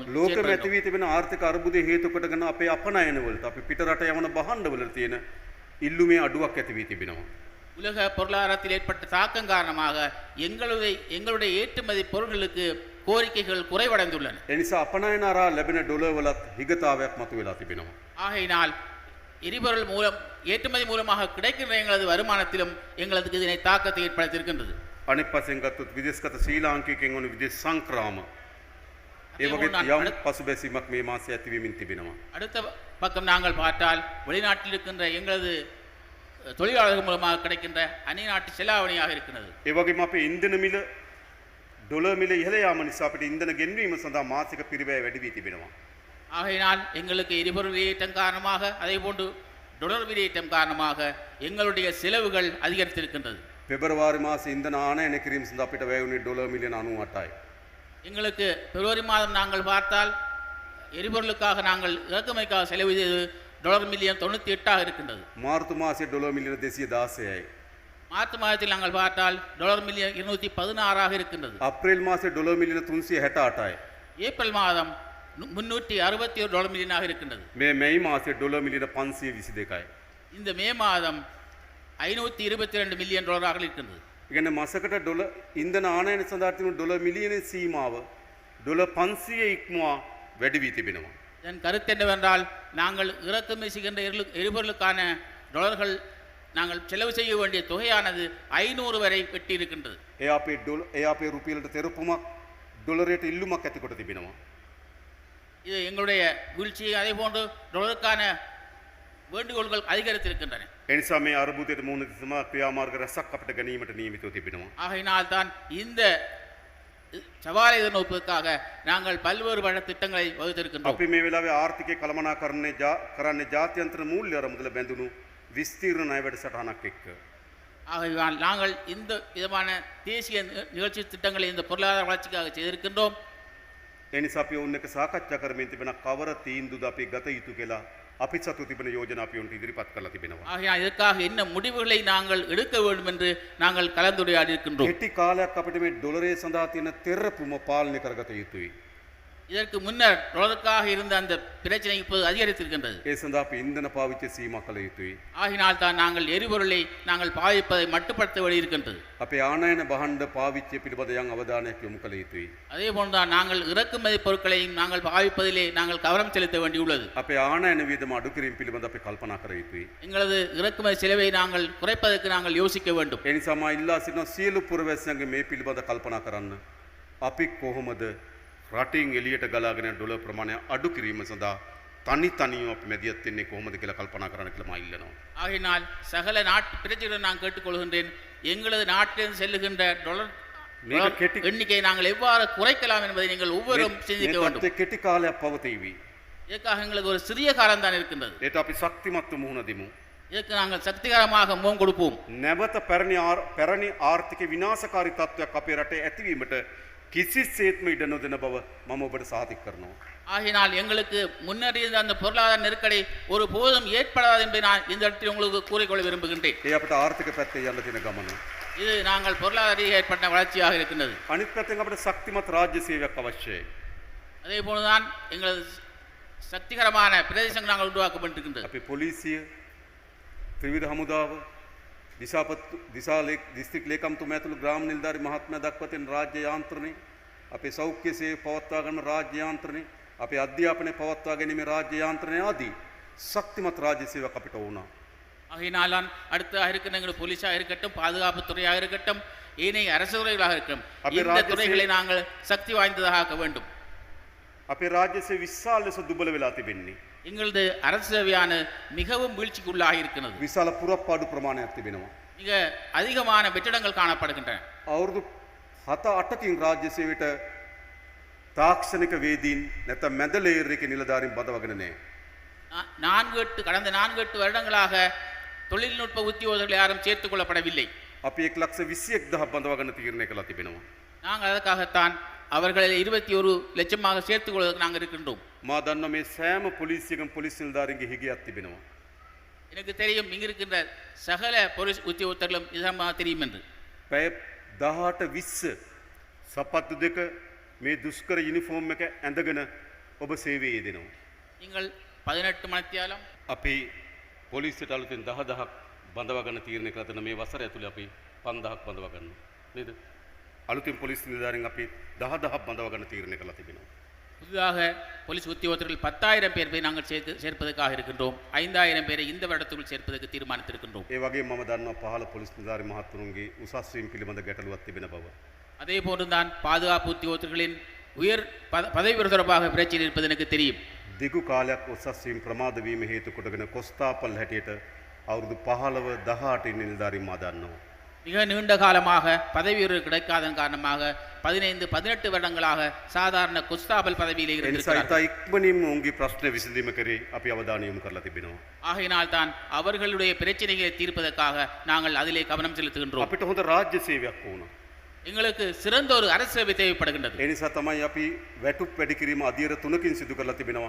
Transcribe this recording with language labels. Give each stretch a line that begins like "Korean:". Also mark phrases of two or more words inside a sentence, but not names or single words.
Sinhala: ලෝකෙම ඇති වී තිබෙන ආර්ථික අර්බුදය හේතු කොටගෙන අපේ අපනයන වලට අපි පිටරට යවන භාණ්ඩවල තියෙන ඉල්ලුමේ අඩුවක් ඇති වී තිබෙනවා.
Tamil: உலக பொருளாதாரத்தில் ஏற்பட்ட தாக்கம் காரணமாக எங்களுடைய ஏற்றுமதி பொருட்களுக்கு கோரிக்கைகள் குறைவடைந்துள்ளன.
Sinhala: ඒ නිසා අපනයන අරා ලැබෙන ඩොලර් වලත් හිගතාවයක් මතුවලා තිබෙනවා.
Tamil: ஆகையினால் எரிபொருள் மூலம் ஏற்றுமதி மூலமாக கிடைக்கின்ற எங்களது வருமானத்திலும் எங்களுக்கு இதனை தாக்கத்தை ஏற்படுத்தியிருக்கின்றது.
Sinhala: අනෙක් පසෙන් ගත්තොත් විදේශගත ශ්‍රී ලාංකිකයන් වන විදේශ සංක්‍රාම ඒ වගේ යම් පසුබැසීමක් මේ මාසයේ ඇතිවෙමින් තිබෙනවා.
Tamil: அடுத்த பக்கம் நாங்கள் பார்த்தால் வெளிநாட்டில் இருக்கின்ற எங்களது தொழிலாளர்கள் மூலமாக கிடைக்கின்ற அந்நியநாட்டு செலாவணியாக இருக்கிறது.
Sinhala: ඒ වගේම අපේ ඉන්ධන මිල ඩොලර් මිල ඉහළ යාම නිසා අපිට ඉන්ධන ගෙන්වීම සඳහා මාසික පිරිවැය වැඩි වී තිබෙනවා.
Tamil: ஆகையினால் எங்களுக்கு எரிபொருள் விலையேற்றம் காரணமாக அதேபோன்று டொலர் விலையேற்றம் காரணமாக எங்களுடைய செலவுகள் அதிகரித்திருக்கின்றது.
Sinhala: පෙබරවාරි මාසයේ ඉන්ධන ආනයන කිරීම සඳහා අපිට වැය වුණේ ඩොලර් මිලියන 98යි.
Tamil: எங்களுக்கு பிப்ரவரி மாதம் நாங்கள் பார்த்தால் எரிபொருளுக்காக நாங்கள் இறக்குமதிக்காக செலவு செய்தது டாலர் மில்லியன் 98 இருக்கின்றது.
Sinhala: මාර්තු මාසයේ ඩොලර් මිලියන 216යි.
Tamil: மார்ச் மாதத்தில் நாங்கள் பார்த்தால் டாலர் மில்லியன் 216 இருக்கின்றது.
Sinhala: අප්‍රේල් මාසයේ ඩොලර් මිලියන 368යි.
Tamil: ஏப்ரல் மாதம் 361 டாலர் மில்லியனாக இருக்கின்றது.
Sinhala: මේ මැයි මාසයේ ඩොලර් මිලියන 522යි.
Tamil: இந்த மே மாதம் 522 மில்லியன் டாலராக இருக்கின்றது.
Sinhala: ඉගෙන මාසකට ඩොලර් ඉන්ධන ආනයන සඳහා තිබුණු ඩොලර් මිලියන සීමාව ඩොලර් 500 ඉක්මවා වැඩි වී තිබෙනවා.
Tamil: இதன் கருத்து என்னவென்றால் நாங்கள் இறக்குமதி செய்கின்ற எரிபொருளுக்கான டாலர்கள் நாங்கள் செலவு செய்ய வேண்டிய தொகையானது 500 வரை வெட்டி இருக்கின்றது.
Sinhala: ඒ අපේ රුපියලට තෙරපුමක් ඩොලරයට ඉල්ලුමක් ඇති කොට තිබෙනවා.
Tamil: இது எங்களுடைய வீழ்ச்சியை அதே போன்று டாலருக்கான வேண்டுகோள்கள் அதிகரித்திருக்கின்றன.
Sinhala: ඒ නිසා මේ අර්බුදයට මුහුණ දෙසම ක්‍රියාමාර්ග රැසක් අපිට ගැනීමට නියමිතව තිබෙනවා.
Tamil: ஆகையினால் தான் இந்த சவாலை எதிர்நோக்குவதற்காக நாங்கள் பல்வேறு திட்டங்களை வகுத்திருக்கின்றோம்.
Sinhala: අපි මේ වෙලාවේ ආර්ථිකය කළමනාකරණය කරන්නේ ජාත්‍යන්තර මූල්‍ය අරමුදල බැඳුණු විස්තීර්ණ ණය වැඩසටහනක් එක්ක.
Tamil: ஆகையால் நாங்கள் இந்த விதமான தேசிய நிகழ்ச்சி திட்டங்களை இந்த பொருளாதார வளர்ச்சிக்காக செய்திருக்கின்றோம்.
Sinhala: ඒ නිසා අපි ඔවුන් එක්ක සාකච්ඡා කරමින් තිබෙන කවර තීන්දුවද අපි ගත යුතු කියලා අපි සතු තිබෙන යෝජනා අපි ඔවුන්ට ඉදිරිපත් කරලා තිබෙනවා.
Tamil: ஆகையால் இதற்காக என்ன முடிவுகளை நாங்கள் எடுக்க வேண்டும் என்று நாங்கள் கலந்துரையாடி இருக்கின்றோம்.
Sinhala: කෙටි කාලයක් අපිට මේ ඩොලරේ සඳහා තියෙන තෙරපුම පාලනය කරගත යුතුයි.
Tamil: இதற்கு முன்னர் டாலருக்காக இருந்த அந்த பிரச்சனை இப்போது அதிகரித்திருக்கின்றது.
Sinhala: ඒ සඳහා අපි ඉන්ධන පාවිච්චිය සීමා කළ යුතුයි.
Tamil: ஆகினால் தான் நாங்கள் எரிபொருளை நாங்கள் பாவிப்பதை மட்டுப்படுத்த வேண்டியிருக்கின்றது.
Sinhala: අපේ ආනයන භාණ්ඩ පාවිච්චිය පිළිබඳ යම් අවධානයක් යොමු කළ යුතුයි.
Tamil: அதே போன்றுதான் நாங்கள் இறக்குமதி பொருட்களையும் நாங்கள் பாவிப்பதிலே நாங்கள் கவனம் செலுத்த வேண்டியுள்ளது.
Sinhala: අපේ ආනයන වියදම අඩු කිරීම පිළිබඳ අපි කල්පනා කර යුතුයි.
Tamil: எங்களது இறக்குமதி செலவை நாங்கள் குறைப்பதற்கு நாங்கள் யோசிக்க வேண்டும்.
Sinhala: ඒ නිසා මා ඉල්ලා සිටින සියලු පුරවැසියන්ගේ මේ පිළිබඳ කල්පනා කරන්න. අපි කොහොමද රටින් එළියට ගලාගෙන ඩොලර් ප්‍රමාණය අඩු කිරීම සඳහා තනි තනියම අපි මැදිහත් වෙන්නේ කොහොමද කියලා කල්පනා කරන්න කියලා මා ඉල්ලනවා.
Tamil: ஆகினால் சகல நாட்டு பிரஜைகளை நான் கேட்டுக்கொள்கின்றேன். எங்களது நாட்டிலிருந்து செல்லுகின்ற டாலர்
Sinhala: මේක කෙටි
Tamil: எண்ணிக்கையை நாங்கள் எவ்வாறு குறைக்கலாம் என்பதை நீங்கள் ஒவ்வொருவரும் சிந்திக்க வேண்டும்.
Sinhala: මේ කෙටි කාලයක් පවතීවි.
Tamil: இதற்காக எங்களுக்கு ஒரு சிறிய காலம் தான் இருக்கின்றது.
Sinhala: ඒට අපි ශක්තිමත්ව මුහුණ දෙමු.
Tamil: இதற்கு நாங்கள் சக்திகரமாக முகம் கொடுப்போம்.
Sinhala: නැවත පැරණි ආර්ථික විනාශකාරී තත්ත්වයක් අපේ රටේ ඇතිවීමට කිසිසේත්ම ඉඩ නොදෙන බව මම ඔබට සාතික කරනවා.
Tamil: ஆகினால் எங்களுக்கு முன்னறி இருந்த அந்த பொருளாதார நெருக்கடி ஒரு போதும் ஏற்படாது என்பதை நான் இந்த இடத்தில் உங்களுக்கு கூறிக்கொள்ள விரும்புகின்றேன்.
Sinhala: ඒ අපට ආර්ථික පැත්තේ යන්න තියෙන ගමන.
Tamil: இது நாங்கள் பொருளாதார ஏற்பட்ட வளர்ச்சியாக இருக்கின்றது.
Sinhala: අනිත් පැත්තෙන් අපිට ශක්තිමත් රාජ්‍ය සේවයක් අවශ්‍යයි.
Tamil: அதே போலதான் எங்களது சக்திகரமான பிரதேசங்கள் நாங்கள் உருவாக்க வேண்டியிருக்கின்றது.
Sinhala: අපේ පොලිසිය, ත්‍රිවිධ හමුදාව, දිස්ත්‍රික් ලේකම්තුමා ඇතුළු ග්‍රාම නිලධාරි මහත්මයා දක්වා තියෙන රාජ්‍ය යාන්ත්‍රණය, අපේ සෞඛ්‍ය සේවය පවත්වා ගන්න රාජ්‍ය යාන්ත්‍රණය, අපේ අධ්‍යාපනය පවත්වා ගැනීමේ රාජ්‍ය යාන්ත්‍රණය ආදී ශක්තිමත් රාජ්‍ය සේවයක් අපිට වුණා.
Tamil: ஆகையினால்தான் அடுத்ததாக இருக்கிற எங்கள் போலீஸாக இருக்கட்டும், பாதுகாப்பு துறையாக இருக்கட்டும், ஏனைய அரசு துறைகளாக இருக்கட்டும், இந்த துறைகளை நாங்கள் சக்தி வாய்ந்ததாக ஆக்க வேண்டும்.
Sinhala: අපේ රාජ්‍ය සේවය විශාල ලෙස දුබල වෙලා තිබෙන්නේ.
Tamil: எங்களது அரசு சேவையான மிகவும் வீழ்ச்சிக்குள்ளாக இருக்கிறது.
Sinhala: විශාල පුරප්පාඩු ප්‍රමාණයක් තිබෙනවා.
Tamil: மிக அதிகமான வெற்றிடங்கள் காணப்படுகின்றன.
Sinhala: අවුරුදු 7-8කින් රාජ්‍ය සේවයට තාක්ෂණික වේදීන් නැත්නම් මැද ලේයර් එකේ නිලධාරීන් බඳවගෙන නැහැ.
Tamil: கடந்த 4-8 வருடங்களாக தொழில்நுட்ப உத்தியோகர்கள் யாரும் சேர்த்துக் கொள்ளப்படவில்லை.
Sinhala: අපි 1,21,000 බඳවගෙන තීරණය කළා තිබෙනවා.
Tamil: நாங்கள் அதற்காகத்தான் அவர்களை 21 லட்சமாக சேர்த்துக் கொள்வதற்கு நாங்கள் இருக்கின்றோம்.
Sinhala: මා දන්නවා මේ සෑම පොලිසියකම පොලිස් නිලධාරීන්ගේ හිගයක් තිබෙනවා.
Tamil: எனக்கு தெரியும் இங்கு இருக்கின்ற சகல போலீஸ் உத்தியோகத்தர்களும் இதமாக தெரியும் என்று.
Sinhala: පැය 18-20 සපත්තු දෙක මේ දුෂ්කර යුනිෆෝම් එක ඇඳගෙන ඔබ සේවයේ යෙදෙනවා. நீங்கள் 18 මණ්ඩලම් අපි පොලිසියට අලුතෙන් 10,000ක් බඳවා ගන්න තීරණය කළා තන මේ වසර ඇතුලේ අපි 5,000ක් බඳවා ගන්නවා. නේද? අලුතෙන් පොලිස් නිලධාරීන් අපි 10,000ක් බඳවා ගන්න තීරණය කළා තිබෙනවා.
Tamil: புதிதாக போலீஸ் உத்தியோகத்தர்கள் 10,000 பேரை நாங்கள் சேர்ப்பதற்காக இருக்கின்றோம். 5,000 பேரை இந்த வருடத்துக்குள் சேர்ப்பதற்கு தீர்மானித்திருக்கின்றோம்.
Sinhala: ඒ වගේම මම දන්නවා පහළ පොලිස් නිලධාරි මහත්තුරුන්ගේ උසස් වීම පිළිබඳ ගැටලුවක් තිබෙන බව.
Tamil: அதே போன்றுதான் பாதுகாப்பு உத்தியோகத்தர்களின் உயர் பதவி தொடர்பாக பிரச்சனை இருப்பது எனக்கு தெரியும்.
Sinhala: දිගු කාලයක් උසස් වීම ප්‍රමාද වීම හේතු කොටගෙන කොස්තාපල් හැටියට අවුරුදු 15-18 නිලධාරීන් මා දන්නවා.
Tamil: மிக நீண்ட காலமாக பதவி உயர்வு கிடைக்காதன் காரணமாக 15-18 வருடங்களாக சாதாரண குஸ்தாபல் பதவியிலே இருக்கிறார்கள்.
Sinhala: එනිසා ඉක්මනින්ම උන්ගේ ප්‍රශ්න විසඳීම කරේ අපි අවධානය යොමු කරලා තිබෙනවා.
Tamil: ஆகையினால் தான் அவர்களுடைய பிரச்சனைகளை தீர்ப்பதற்காக நாங்கள் அதிலே கவனம் செலுத்துகின்றோம்.
Sinhala: අපිට හොඳ රාජ්‍ය සේවයක් ඕන.
Tamil: எங்களுக்கு சிறந்த ஒரு அரசு சேவை தேவைப்படுகின்றது.
Sinhala: ඒ නිසා තමයි අපි වැටුප් වැඩි කිරීම අධීර 3කින් සිදු කරලා තිබෙනවා.